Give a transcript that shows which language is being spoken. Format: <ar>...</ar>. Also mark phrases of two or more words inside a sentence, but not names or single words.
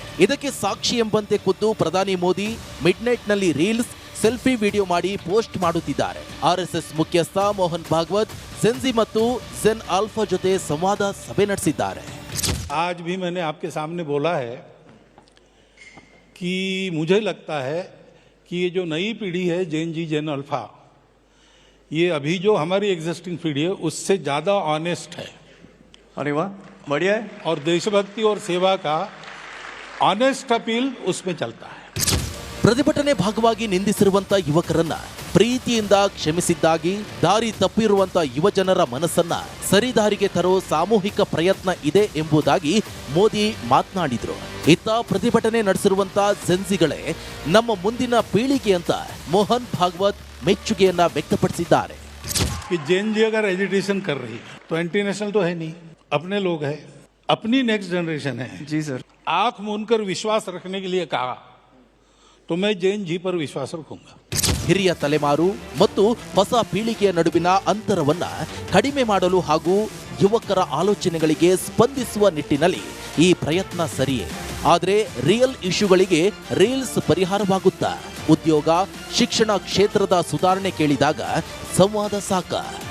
<kn>ಇದಕ್ಕೆ ಸಾಕ್ಷಿ ಎಂಬಂತೆ ಖುದ್ದು ಪ್ರಧಾನಿ ಮೋದಿ ಮಿಡ್ ನೈಟ್ ನಲ್ಲಿ ರೀಲ್ಸ್, ಸೆಲ್ಫಿ ವಿಡಿಯೋ ಮಾಡಿ ಪೋಸ್ಟ್ ಮಾಡುತ್ತಿದ್ದಾರೆ. RSS ಮುಖ್ಯಸ್ಥ ಮೋಹನ್ ಭಾಗವತ್</kn> <en>Gen Z</en> <kn>ಮತ್ತು</kn> <en>Gen Alpha</en> <kn>ಜೊತೆ ಸಂವಾದ ಸಭೆ ನಡೆಸಿದ್ದಾರೆ.</kn> <hi>आज भी मैंने आपके सामने बोला है कि मुझे लगता है कि ये जो नई पीढ़ी है</hi> <en>Gen Z, Gen Alpha,</en> <hi>ये अभी जो हमारी एग्जिस्टिंग पीढ़ी है उससे ज़्यादा ऑनेस्ट है. अरे वाह, बढ़िया है. और देशभक्ति और सेवा का</hi> <en>honest appeal</en> <hi>उसमें चलता है.</hi> <kn>ಪ್ರತಿಭಟನೆ ಭಾಗವಾಗಿ ನಿಂದಿಸಿರುವಂತ ಯುವಕರನ್ನ ಪ್ರೀತಿಯಿಂದ ಕ್ಷಮಿಸಿದ್ದಾಗಿ ದಾರಿ ತಪ್ಪಿರುವಂತ ಯುವಜನರ ಮನಸ್ಸನ್ನ ಸರಿದಾರಿಗೆ ತರೋ ಸಾಮೂಹಿಕ ಪ್ರಯತ್ನ ಇದೆ ಎಂಬುದಾಗಿ ಮೋದಿ ಮಾತನಾಡಿದ್ರು. ಇತ್ತ ಪ್ರತಿಭಟನೆ ನಡೆಸಿರುವಂತ</kn> <en>Gen Zಗಳೇ</en> <kn>ನಮ್ಮ ಮುಂದಿನ ಪೀಳಿಗೆ ಅಂತ ಮೋಹನ್ ಭಾಗವತ್ ಮೆಚ್ಚುಗೆಯನ್ನ ವ್ಯಕ್ತಪಡಿಸಿದ್ದಾರೆ.</kn> <hi>कि</hi> <en>Gen Z</en> <hi>अगर एजुटेशन कर रही है तो इंटरनेशनल तो है नहीं, अपने लोग हैं, अपनी</hi> <en>next generation</en> <hi>है. जी सर. आंख मूंदकर विश्वास रखने के लिए कहा तो मैं</hi> <en>Gen Z</en> <hi>पर विश्वास रखूंगा.</hi> <kn>ಹಿರಿಯ ತಲೆಮಾರು ಮತ್ತು ಹೊಸ ಪೀಳಿಗೆಯ ನಡುವಿನ ಅಂತರವನ್ನ ಕಡಿಮೆ ಮಾಡಲು ಹಾಗೂ ಯುವಕರ ಆಲೋಚನೆಗಳಿಗೆ ಸ್ಪಂದಿಸುವ ನಿಟ್ಟಿನಲ್ಲಿ ಈ ಪ್ರಯತ್ನ ಸರಿಯೇ. ಆದರೆ</kn> <en>real issueಗಳಿಗೆ</en> <kn>ರೀಲ್ಸ್ ಪರಿಹಾರವಾಗುತ್ತಾ? ಉದ್ಯೋಗ, ಶಿಕ್ಷಣ ಕ್ಷೇತ್ರದ ಸುಧಾರಣೆ ಕೇಳಿದಾಗ ಸಂವಾದ ಸಾಕ?</kn>